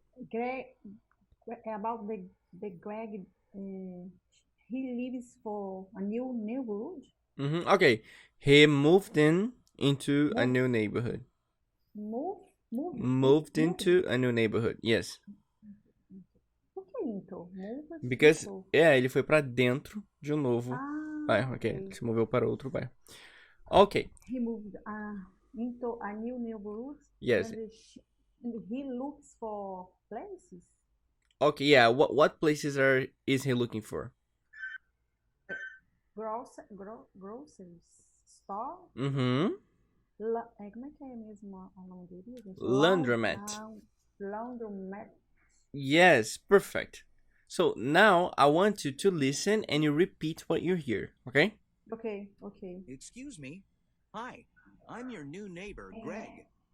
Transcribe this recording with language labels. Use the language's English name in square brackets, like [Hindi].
[English] Greg, about the Greg, he lives for a new neighborhood. Okay, he moved into a new neighborhood. Moved into a new neighborhood, yes. [Portuguese] Por que então? Because, ele foi pra dentro de um novo bairro. Ok, okay. ele se moveu para outro bairro. Ok. [English] He moved into a new neighborhood. Yes. And he looks for places. Okay, yeah. What places is he looking for? Grocery store. Mm-hmm. [Portuguese] Como é que é mesmo a lavanderia? [English] Laundromat. Laundromat. Yes, perfect. So now I want you to listen and you repeat what you hear, okay? Okay. Excuse me. Hi, I'm your new neighbor, Greg.